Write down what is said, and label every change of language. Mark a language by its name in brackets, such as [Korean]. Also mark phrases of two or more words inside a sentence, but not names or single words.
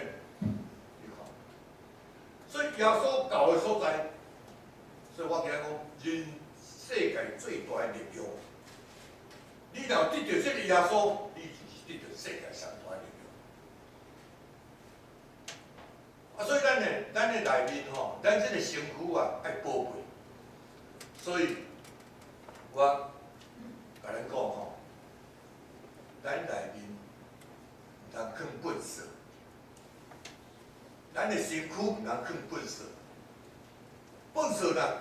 [Min Nan Chinese] 你看，所以耶稣教的所在。所以我今日讲，人世界最大的力量，你若得到这个耶稣，你就是得到世界上大的力量。所以咱的内面吼，咱这个身躯爱宝贝。所以，我甲咱讲吼，咱内面毋通放粪扫，咱的身躯毋通放粪扫，粪扫啦。